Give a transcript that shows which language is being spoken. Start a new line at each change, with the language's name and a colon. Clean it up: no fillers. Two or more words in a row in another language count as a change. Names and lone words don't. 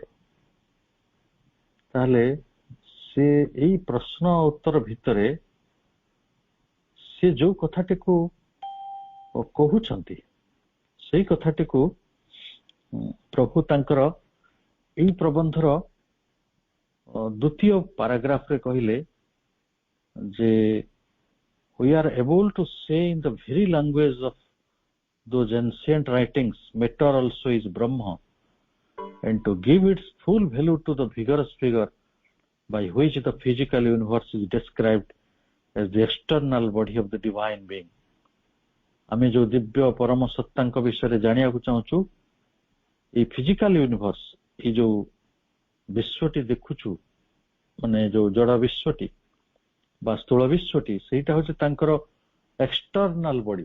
Odia: ତାହେଲେ ସେ ଏଇ ପ୍ରଶ୍ନ ଉତ୍ତର ଭିତରେ ସେ ଯୋଉ କଥାଟିକୁ କହୁଛନ୍ତି ସେଇ କଥାଟିକୁ ପ୍ରଭୁ ତାଙ୍କର ଏଇ ପ୍ରବନ୍ଧର ଦ୍ୱିତୀୟ ପାରାଗ୍ରାଫରେ କହିଲେ ଯେ
English: we are able to say in the very language of those ancient writings, matter also is Brahma, and to give its full value to the vigorous figure by which the physical universe is described as the external body of the divine being.
Odia: ଆମେ ଯୋଉ ଦିବ୍ୟ ପରମ ସତ୍ତାଙ୍କ ବିଷୟରେ ଜାଣିବାକୁ ଚାହୁଁଛୁ, ଏଇ
English: physical universe,
Odia: ଏଇ ଯୋଉ ବିଶ୍ୱଟି ଦେଖୁଛୁ, ମାନେ ଯୋଉ ଜଡ଼ ବିଶ୍ୱଟି ବା ସ୍ଥୂଳ ବିଶ୍ୱଟି, ସେଇଟା ହଉଛି ତାଙ୍କର
English: external body.